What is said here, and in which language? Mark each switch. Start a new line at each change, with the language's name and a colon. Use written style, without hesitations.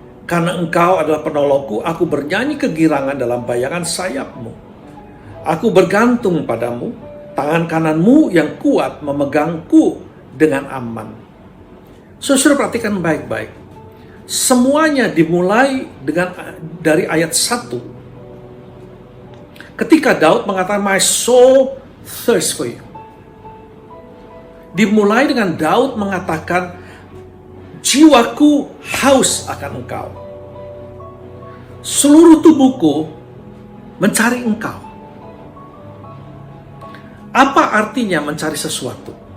Indonesian: Karena Engkau adalah penolongku, aku bernyanyi kegirangan dalam bayangan sayapmu. Aku bergantung padamu, tangan kananmu yang kuat memegangku dengan aman. Saudara perhatikan baik-baik. Semuanya dimulai dari ayat 1.
English: Ketika Daud mengatakan, my soul thirsts for you.
Indonesian: Dimulai dengan Daud mengatakan, jiwaku haus akan Engkau. Seluruh tubuhku mencari Engkau. Apa artinya mencari sesuatu?